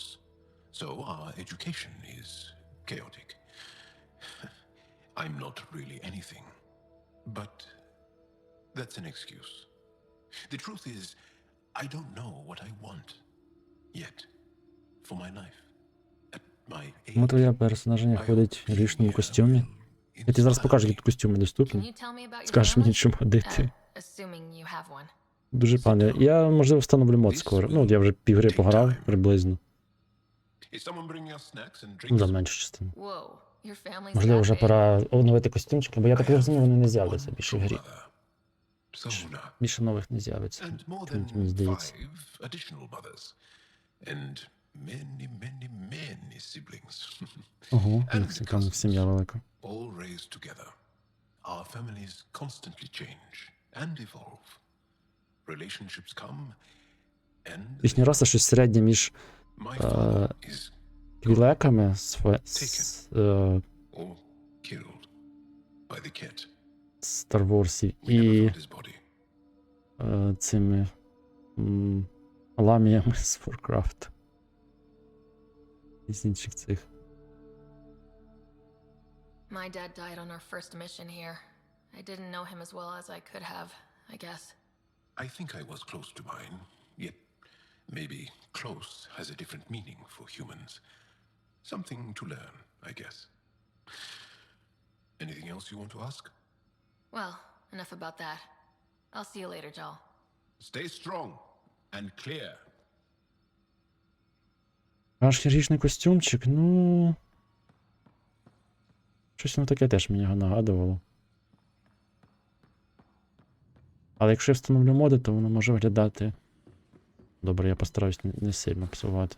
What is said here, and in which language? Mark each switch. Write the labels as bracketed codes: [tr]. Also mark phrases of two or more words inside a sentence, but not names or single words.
[en] So our education is chaotic. I'm not really anything. But that's an excuse. The truth is, I don't know what I want yet for my life. At my [uk] Чому [en] age, [uk] твоя персонажня ходить в річному костюмі? Я тобі зараз покажу, які тут костюми [en] Can [uk] доступні. [en] you tell me about your [uk] Скажеш мені, [en] family? [uk] чим ходити. [en] Assuming you have one. [uk] Дуже пане. Я, можливо, встановлю мод скоро. Ну, от я вже півгри пограв, приблизно. [en] Is someone bringing us snacks and [uk] Ну, за [en] drinks? [uk] меншу частину. [en] Whoa, your family's [uk] Можливо, [en] that [uk] вже [en] big? [uk] пора оновити костюмчики, бо я так розумію, вони не з'являться більше в грі. Sona. Більше нових не з'явиться. [en] And more [uk] Чому [en] than [uk] мені здається. [en] 5 additional mothers. And many siblings. [uk] Ого, [en] And [uk] як цікаво, сім'я велика. [en] All raised together. Our families constantly change and evolve. Relationships come and [uk] Їхня раса щось середнє між [en] my father is [uk] квілеками, [en] or killed by the Ket. [uk] Star Wars [en] We never [uk] і [en] found his body. [uk] цими ламіями з Warcraft. І з інших цих. [en] My dad died on our first mission here. I didn't know him as well as I could have, I guess. I think I was close to mine, yet maybe close has a different meaning for humans. Something to learn, I guess. Anything else you want to ask? Well, enough about that. I'll see you later, Joel. Stay strong and clear. [uk] Аж хірургічний костюмчик, ну. Щось воно таке теж мені його нагадувало. Але якщо я встановлю моди, то воно може виглядати. Добре, я постараюсь не сильно псувати.